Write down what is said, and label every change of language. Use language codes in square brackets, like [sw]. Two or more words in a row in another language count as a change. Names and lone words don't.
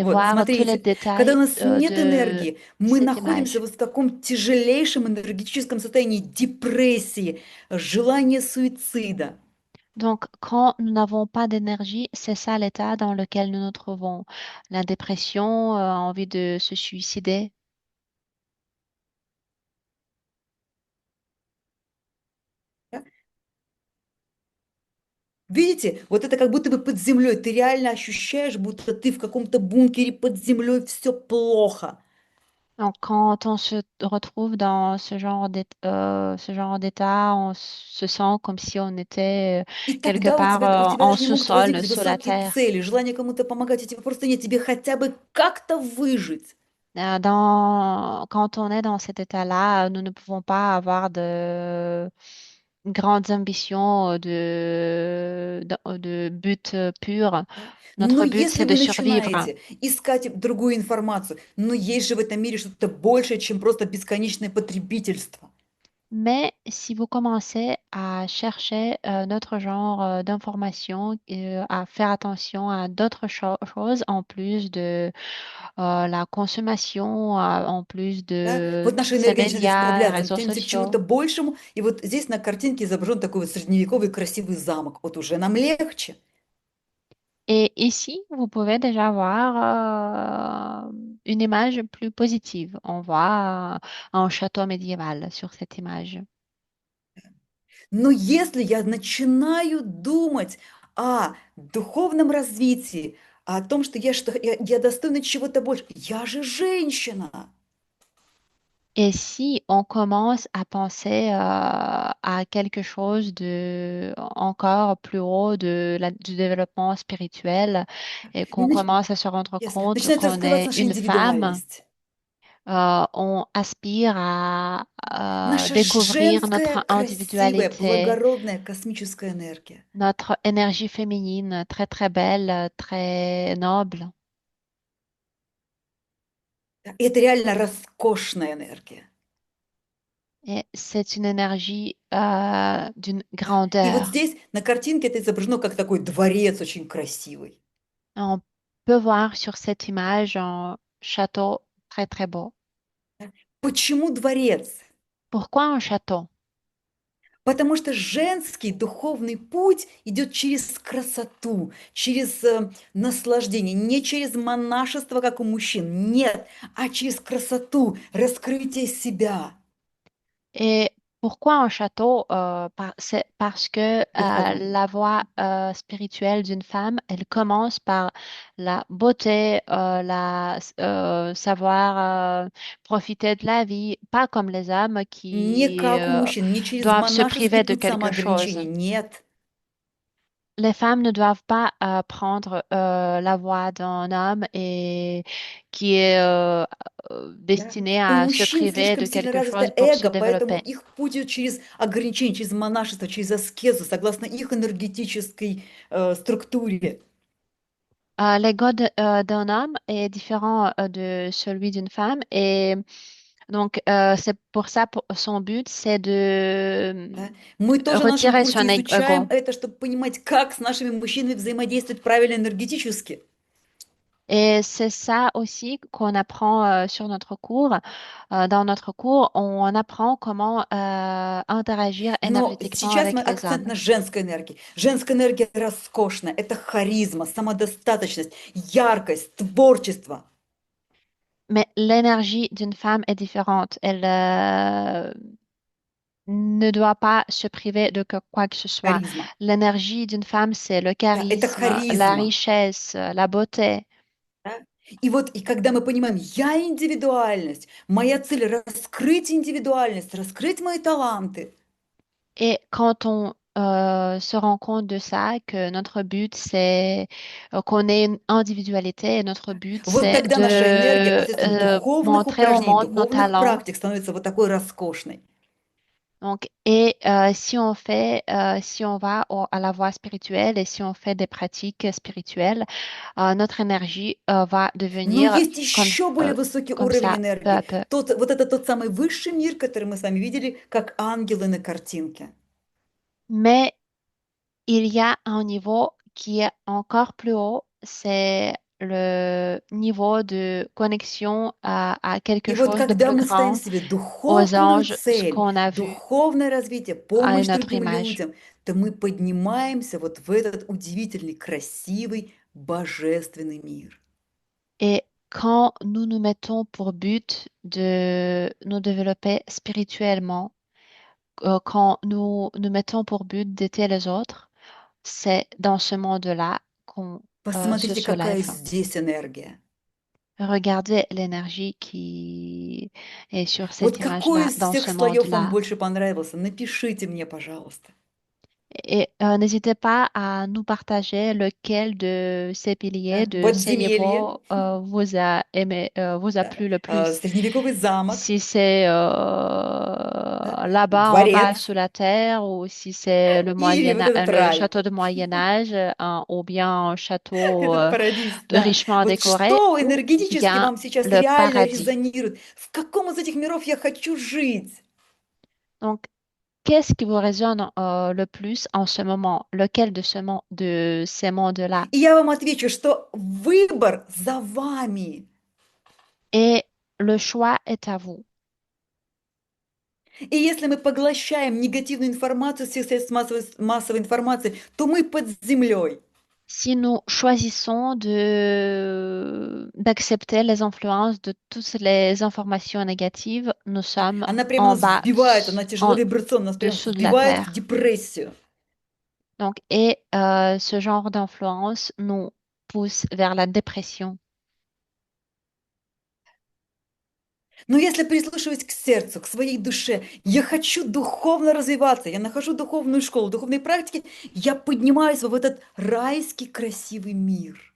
[ru] Вот, [fr] voir tous les [ru] смотрите, когда [fr] détails [ru] у нас нет [fr] de [ru] энергии, мы [fr] cette [ru] находимся [fr] image. [ru] вот в таком тяжелейшем энергетическом состоянии депрессии, желания суицида. [fr] Donc, quand nous n'avons pas d'énergie, c'est ça l'état dans lequel nous nous trouvons. La dépression, envie de se suicider. [ru] Да? Видите, вот это как будто бы под землей. Ты реально ощущаешь, будто ты в каком-то бункере под землей, все плохо. [fr] Donc, quand on se retrouve dans ce genre d'état, on se sent comme si on était [ru] И [fr] quelque [ru] тогда [fr] part [ru] у тебя [fr] en [ru] даже не могут [fr] sous-sol, [ru] возникнуть [fr] sous la [ru] высокие [fr] terre. [ru] цели, желание кому-то помогать, у тебя просто нет, тебе хотя бы как-то выжить. [fr] Quand on est dans cet état-là, nous ne pouvons pas avoir de grandes ambitions de but pur. [ru] Да? Но [fr] Notre but, [ru] если [fr] c'est de [ru] вы [fr] survivre. [ru] начинаете искать другую информацию, но есть же в этом мире что-то большее, чем просто бесконечное потребительство. [fr] Mais si vous commencez à chercher notre genre d'informations, à faire attention à d'autres choses en plus de la consommation, en plus [ru] Да? [fr] de [ru] Вот naша [fr] ces [ru] энергия начинает [fr] médias, [ru] исправляться, мы [fr] réseaux [ru] тянемся к [fr] sociaux. [ru] чему-то большему, и вот здесь на картинке изображен такой вот средневековый красивый замок. Вот уже нам легче. [fr] Et ici, vous pouvez déjà voir une image plus positive. On voit un château médiéval sur cette image. [ru] Но если я начинаю думать о духовном развитии, о том, что я достойна чего-то больше, я же женщина. [fr] Et si on commence à penser à quelque chose de encore plus haut du développement spirituel et [ru] И [fr] qu'on commence à se rendre compte [ru] начинает [fr] qu'on [ru] раскрываться [fr] est [ru] наша [fr] une femme, [ru] индивидуальность. [fr] on aspire à [ru] Наша [fr] découvrir [ru] женская, [fr] notre [ru] красивая, [fr] individualité, [ru] благородная космическая энергия. [fr] notre énergie féminine très très belle, très noble. [ru] Да, и это реально роскошная энергия. [fr] Et c'est une énergie d'une [ru] Да. И вот [fr] grandeur. [ru] здесь на картинке это изображено как такой дворец очень красивый. [fr] On peut voir sur cette image un château très très beau. [ru] Да. Почему дворец? [fr] Pourquoi un château? [ru] Потому что женский духовный путь идет через красоту, через наслаждение, не через монашество, как у мужчин, нет, а через красоту, раскрытие себя [fr] Et pourquoi un château? C'est parce que [ru] духовный. [fr] la voie spirituelle d'une femme, elle commence par la beauté, savoir profiter de la vie, pas comme les hommes [ru] Не [fr] qui [ru] как у мужчин, не через [fr] doivent se [ru] монашеский [fr] priver de [ru] путь [fr] quelque chose. [ru] самоограничения, нет. [fr] Les femmes ne doivent pas prendre la voie d'un homme et qui est [ru] Да? [fr] destiné [ru] У [fr] à se [ru] мужчин [fr] priver [ru] слишком [fr] de [ru] сильно [fr] quelque [ru] развито [fr] chose pour se [ru] эго, поэтому [fr] développer. [ru] их путь идет через ограничение, через монашество, через аскезу, согласно их энергетической структуре. [fr] L'ego d'un homme est différent de celui d'une femme et donc c'est pour ça son but c'est de [ru] Да? Мы тоже на нашем [fr] retirer [ru] курсе [fr] son [ru] изучаем [fr] ego. [ru] это, чтобы понимать, как с нашими мужчинами взаимодействовать правильно энергетически. [fr] Et c'est ça aussi qu'on apprend sur notre cours. Dans notre cours, on apprend comment interagir [ru] Но [fr] énergétiquement [ru] сейчас мы [fr] avec les [ru] акцент [fr] hommes. [ru] на женской энергии. Женская энергия роскошная. Это харизма, самодостаточность, яркость, творчество. [fr] Mais l'énergie d'une femme est différente. Elle ne doit pas se priver de quoi que ce soit. [ru] Харизма. [fr] L'énergie d'une femme, c'est le [ru] Да, это [fr] charisme, la [ru] харизма. [fr] richesse, la beauté. [ru] Да? И вот, и когда мы понимаем, я индивидуальность, моя цель раскрыть индивидуальность, раскрыть мои таланты. [fr] Et quand on se rend compte de ça, que notre but, c'est qu'on ait une individualité et notre but, [ru] Вот [fr] c'est [ru] тогда наша энергия [fr] de [ru] посредством духовных [fr] montrer au [ru] упражнений, [fr] monde nos [ru] духовных [fr] talents. [ru] практик становится вот такой роскошной. [fr] Donc, si on va à la voie spirituelle et si on fait des pratiques spirituelles, notre énergie va [ru] Но [fr] devenir [ru] есть [fr] comme, [ru] еще более euh, высокий [fr] comme [ru] уровень [fr] ça, peu à [ru] энергии. [fr] peu. [ru] Вот это тот самый высший мир, который мы с вами видели, как ангелы на картинке. [fr] Mais il y a un niveau qui est encore plus haut, c'est le niveau de connexion à quelque [ru] И вот [fr] chose de [ru] когда [fr] plus [ru] мы ставим [fr] grand, [ru] себе [fr] aux [ru] духовную [fr] anges, ce [ru] цель, [fr] qu'on a vu [ru] духовное развитие, [fr] à [ru] помощь [fr] notre [ru] другим [fr] image. [ru] людям, то мы поднимаемся вот в этот удивительный, красивый, божественный мир. [fr] Et quand nous nous mettons pour but de nous développer spirituellement, quand nous nous mettons pour but d'aider les autres, c'est dans ce monde-là qu'on se [ru] Посмотрите, какая [fr] soulève. [ru] здесь энергия. [fr] Regardez l'énergie qui est sur [ru] Вот [fr] cette [ru] какой [fr] image-là, [ru] из [fr] dans [ru] всех [fr] ce [ru] слоев вам [fr] monde-là. [ru] больше понравился? Напишите мне, пожалуйста. [fr] Et n'hésitez pas à nous partager lequel de ces piliers, [ru] Да? [fr] de ces [ru] Подземелье, [fr] niveaux vous a aimé, vous a [ru] да? [fr] plu le plus. [ru] Средневековый замок, [fr] Si c'est [ru] да? [fr] là-bas en bas [ru] Дворец [fr] sous la terre ou si c'est [ru] или вот этот [fr] le [ru] рай, [fr] château de Moyen Âge ou bien un château [ru] этот парадис, да. [fr] richement [ru] Вот [fr] décoré [ru] что [fr] ou [ru] энергетически [fr] bien [ru] вам сейчас [fr] le [ru] реально [fr] paradis. [ru] резонирует? В каком из этих миров я хочу жить? [fr] Donc, qu'est-ce qui vous résonne le plus en ce moment? Lequel de ces mondes-là? [ru] И я вам отвечу, что выбор за вами. [fr] Et le choix est à vous. [ru] И если мы поглощаем негативную информацию всех средств массовой информации, то мы под землей. [fr] Si nous choisissons d'accepter les influences de toutes les informations négatives, nous sommes [ru] Она прямо [fr] en [ru] нас [fr] bas, [ru] взбивает, она [fr] en [ru] тяжеловибрационная, нас прямо [fr] dessous de la [ru] взбивает в [fr] terre. [ru] депрессию. [fr] Donc, ce genre d'influence nous pousse vers la dépression. [ru] Но если прислушивать к сердцу, к своей душе, я хочу духовно развиваться, я нахожу духовную школу, духовные практики, я поднимаюсь в этот райский красивый мир.